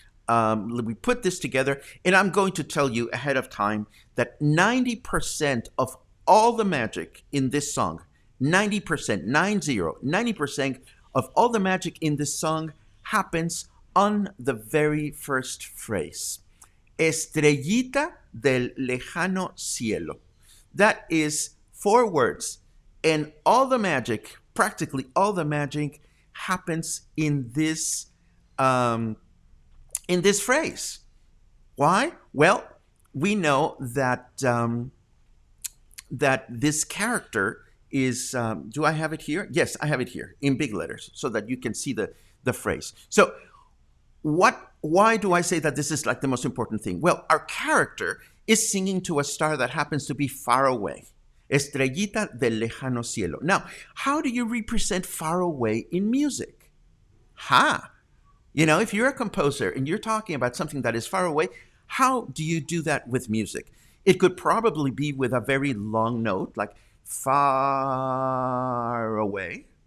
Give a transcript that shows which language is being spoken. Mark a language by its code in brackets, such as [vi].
[en] We put this together, and I'm going to tell you ahead of time that 90% of all the magic in this song, 90% of all the magic in this song happens on the very first phrase. [es] Estrellita del lejano cielo. [en] That is 4 words, and all the magic, practically all the magic, happens in this phrase. Why? Well, we know that that this character is. Do I have it here? Yes, I have it here in big letters so that you can see the phrase. So, why do I say that this is like the most important thing? Well, our character is singing to a star that happens to be far away. [es] Estrellita del lejano cielo. [en] Now, how do you represent far away in music? If you're a composer and you're talking about something that is far away, how do you do that with music? It could probably be with a very long note, like far away.